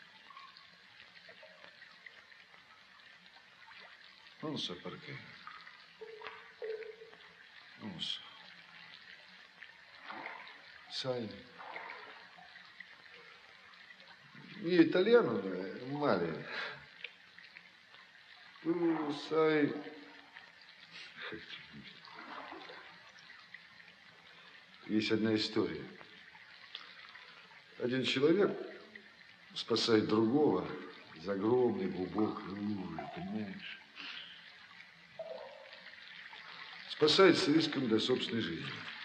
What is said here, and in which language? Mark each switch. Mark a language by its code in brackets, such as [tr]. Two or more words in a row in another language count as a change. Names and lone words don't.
[it] Non so perché. Non so. Sai, io italiano è male. Tu sai... [ru] Есть одна история. Один человек спасает другого из огромной глубокой лужи, понимаешь? Спасает с риском для собственной жизни.